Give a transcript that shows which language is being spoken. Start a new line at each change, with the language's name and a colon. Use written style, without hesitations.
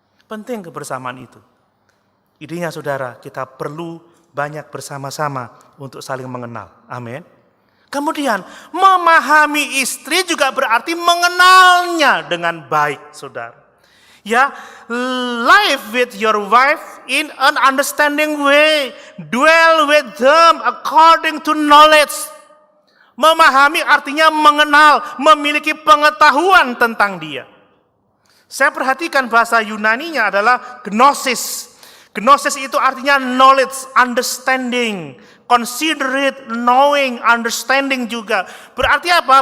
Indonesian: Penting kebersamaan itu. Idenya, saudara, kita perlu banyak bersama-sama untuk saling mengenal. Amin. Kemudian, memahami istri juga berarti mengenalnya dengan baik, saudara.
English: Ya, live with your wife in an understanding way. Dwell with them according to knowledge.
Indonesian: Memahami artinya mengenal, memiliki pengetahuan tentang dia. Saya perhatikan bahasa Yunaninya adalah gnosis. Gnosis itu artinya
English: knowledge, understanding, considerate, knowing, understanding
Indonesian: juga. Berarti apa?